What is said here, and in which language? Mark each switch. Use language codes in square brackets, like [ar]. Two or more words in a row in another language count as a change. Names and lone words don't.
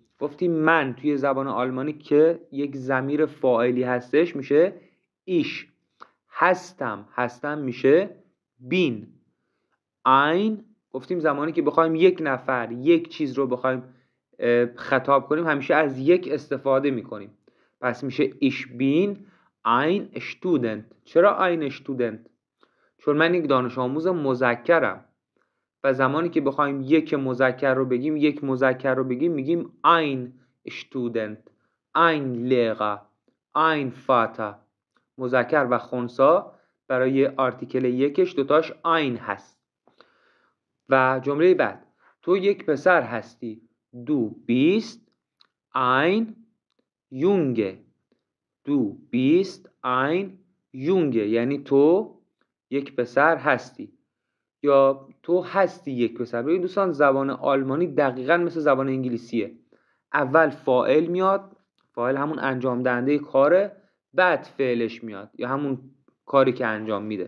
[fa] گفتیم من توی زبان آلمانی که یک ضمیر فاعلی هستش میشه ایش. هستم میشه بین. ein گفتیم زمانی که بخوایم یک نفر یک چیز رو بخوایم خطاب کنیم همیشه از یک استفاده میکنیم. پس میشه [de] ich bin ein Student. [fa] چرا [de] ein Student؟ [fa] چون من یک دانش آموز مذکرم و زمانی که بخوایم یک مذکر رو بگیم میگیم [de] ein Student، ein Lehrer، ein Vater. [fa] مذکر و خنثی برای آرتیکل یکش دوتاش ein هست. و جمله بعد تو یک پسر هستی. [de] Du bist ein Junge. Du bist ein Junge [fa] یعنی تو یک پسر هستی یا تو هستی یک پسر. ببین دوستان زبان آلمانی دقیقاً مثل زبان انگلیسیه. اول فاعل میاد، فاعل همون انجام دهنده کاره، بعد فعلش میاد یا همون کاری که انجام میده.